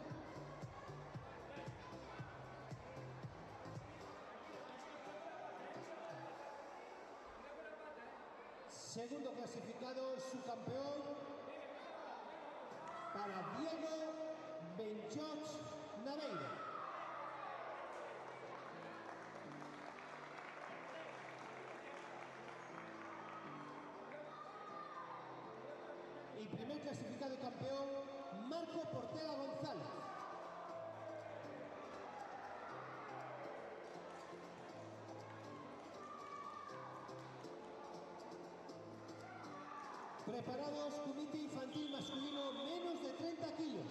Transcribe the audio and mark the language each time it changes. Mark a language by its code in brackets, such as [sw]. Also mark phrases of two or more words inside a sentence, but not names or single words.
[es] Segundo clasificado, su campeón para Diego Benjoch Naveira. Y primer clasificado y campeón, Marco Portela González. Preparados, comité infantil masculino menos de 30 kilos.